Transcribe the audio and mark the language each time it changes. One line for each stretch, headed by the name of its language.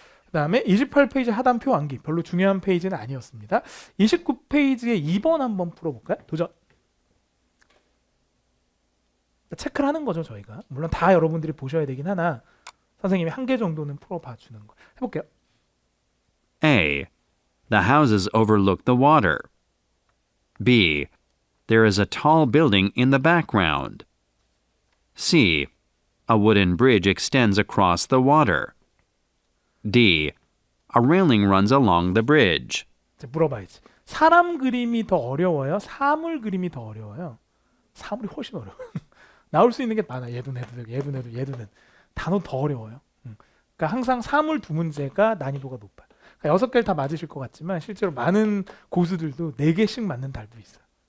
Korean: 그 다음에 28페이지 하단표 암기 별로 중요한 페이지는 아니었습니다. 29페이지에 2번 한번 풀어볼까요? 도전. 체크를 하는 거죠 저희가. 물론 다 여러분들이 보셔야 되긴 하나 선생님이 한 개 정도는 풀어봐 주는 거. 해볼게요.
English: A. The houses overlook the water. B. There is a tall building in the background. C. A wooden bridge extends across the water. D. A railing runs along the bridge.
Korean: 이제 물어봐야지. 사람 그림이 더 어려워요? 사물 그림이 더 어려워요? 사물이 훨씬 어려워요. 나올 수 있는 게 많아. 얘도 얘도 단어 더 어려워요. 그러니까 항상 사물 두 문제가 난이도가 높아요. 그러니까 6개를 다 맞으실 것 같지만 실제로 많은 고수들도 4개씩 맞는 달도 있어요.